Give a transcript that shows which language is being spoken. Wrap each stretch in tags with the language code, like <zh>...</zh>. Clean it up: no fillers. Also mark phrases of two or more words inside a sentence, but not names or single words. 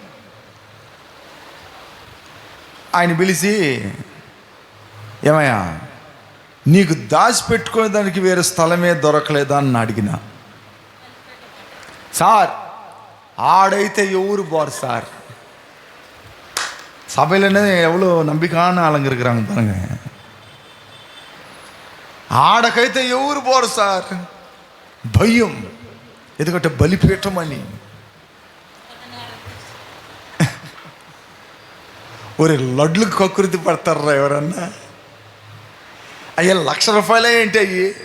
<te>ఆయన పిలిచి, ఏమయ్యా నీకు దాచిపెట్టుకునే దానికి వేరే స్థలమే దొరకలేదా అని అడిగిన. సార్ ఆడైతే ఎవరు పోరు సార్,</te> <ta>சபையிலன்னு எவ்வளோ நம்பிக்கையான ஆளுங்க இருக்கிறாங்க பாருங்க.</ta> <te>ఆడకైతే ఎవరు పోరు సార్, భయం. ఎందుకంటే బలిపీఠం అని. ఒరే లడ్లు కకృతి పడతారా ఎవరన్నా? అయ్యా ₹1,00,000 ఏంటి అయ్యి?</te>